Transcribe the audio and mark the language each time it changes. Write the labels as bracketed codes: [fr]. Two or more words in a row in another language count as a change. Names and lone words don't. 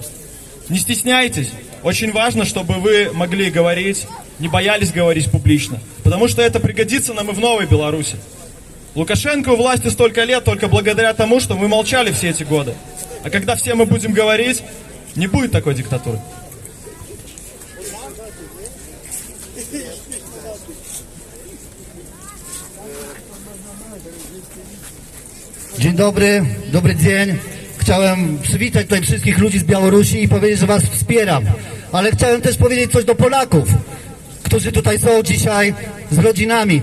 [ru] Не стесняйтесь. Очень важно, чтобы вы могли говорить, не боялись говорить публично. Потому что это пригодится нам и в новой Беларуси. Лукашенко у власти столько лет только благодаря тому, что мы молчали все эти годы. А когда все мы будем говорить, не будет такой диктатуры. [pl] Dzień dobry, dobry dzień. Chciałem przywitać tutaj wszystkich ludzi z Białorusi i powiedzieć, że was wspieram. Ale chciałem też powiedzieć coś do Polaków, którzy tutaj są dzisiaj z rodzinami.